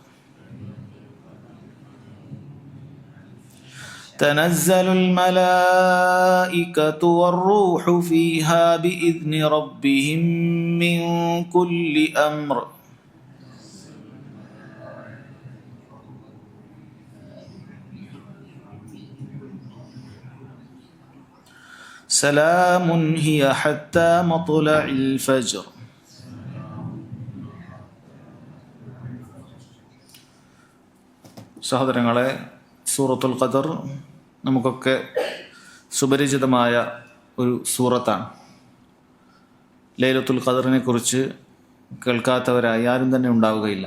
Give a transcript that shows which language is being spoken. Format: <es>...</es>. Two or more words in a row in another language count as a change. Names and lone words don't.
<ar>تنزل الملائكة والروح فيها بإذن ربهم من كل أمر سلام هي حتى مطلع الفجر.</ar> <ml>സഹോദരങ്ങളെ, സൂറത്തുൽ ഖദർ നമുക്കൊക്കെ സുപരിചിതമായ ഒരു സൂറത്താണ്. ലൈലത്തുൽ ഖദറിനെ കുറിച്ച് കേൾക്കാത്തവരായി ആരും തന്നെ ഉണ്ടാവുകയില്ല.</ml>